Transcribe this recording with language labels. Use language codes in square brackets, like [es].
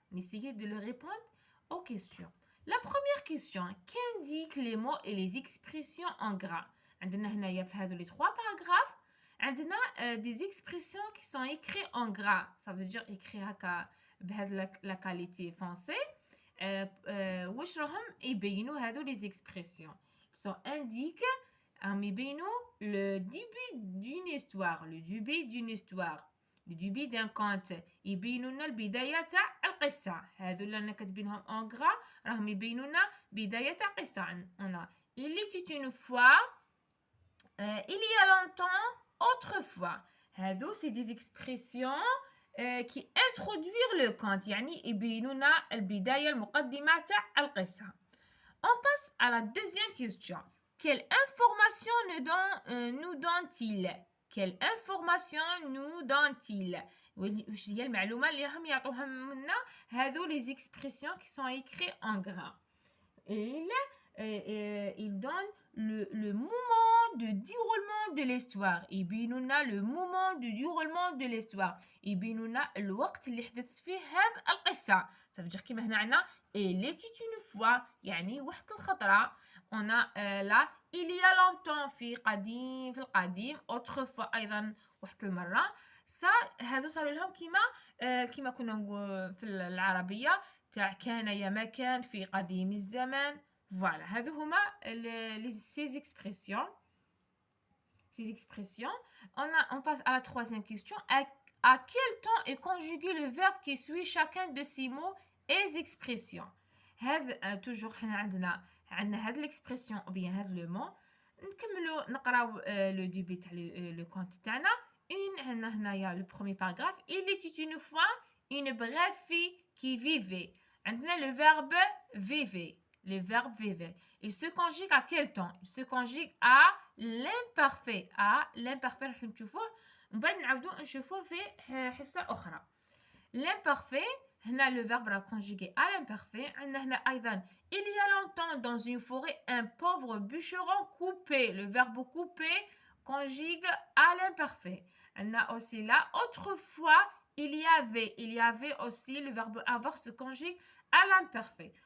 [fr] Essayez de le répondre aux questions. La première question, qu'indiquent les mots et les expressions en gras? [ar] عندنا هنايا في هذو [fr] les trois paragraphes عندنا des expressions qui sont écrites en gras. Ça veut dire écrit هكا بهذا la qualité français. [ar] واش راهم يبينوا هذو [fr] les expressions. Ils sont indiquent [ar] يبينوا [fr] le début d'une histoire, le début d'un conte. [ar] يبينوا لنا البداية تاع القصة. هذو اللي انا كاتبينهم [fr] en gras [ar] راهم يبينوا لنا بداية تاع قصة. [fr] Il était une fois, il y a longtemps, autrefois. [ar] هذو [fr] c'est des expressions qui introduire le conte. [ar] يعني يبينوا لنا البداية المقدمة تاع القصة. [fr] On passe à la deuxième question. Quelle information nous donne-t-il? Quelle information nous donne-t-il? [ar] واش هي المعلومة اللي راهم يعطوها لنا هذو [fr] les expressions qui sont écrites en gras. Il donne le moment de déroulement de l'histoire. [ar] يبينوا لنا [fr] le moment de déroulement de l'histoire. [ar] يبينوا لنا الوقت اللي حدث فيه هذه القصة. [fr] Ça veut dire [ar] كيما هنا عندنا [fr] il était une fois [ar] يعني واحد الخطرة. [fr] On a là il y a longtemps [ar] في القديم [fr] autrefois [ar] أيضا واحد المرة. هذا صار لهم كيما كنا نقول في العربية تاع كان يا ما كان في قديم الزمان. [fr] Voilà, [ar] هذو هما [fr] ces expressions. On passe à la troisième question. À quel temps est conjugué le verbe qui suit chacun de ces mots et expressions? هذا toujours [ar] حنا عندنا هذه [fr] l'expression ou bien هذا le mot. [ar] نكملوا نقراو [fr] le début [ar] تاع [fr] le compte [ar] تاعنا. عندنا هنايا [fr] le premier paragraphe. Il était une fois une brève fille qui vivait. [ar] عندنا [fr] le verbe vivait. Le verbe vivait. Il se conjugue à quel temps? Il se conjugue à l'imparfait. [ar] راح نشوفوه من بعد نعاودو نشوفوه في حصة أخرى. [fr] L'imparfait [ar] هنا [fr] le verbe را conjugué à l'imparfait. [ar] عندنا هنا أيضا [fr] il y a longtemps dans une forêt un pauvre bûcheron coupait. Le verbe couper conjugue à l'imparfait. [ar] عندنا [fr] aussi là autrefois il y avait aussi le verbe avoir se conjugue à l'imparfait.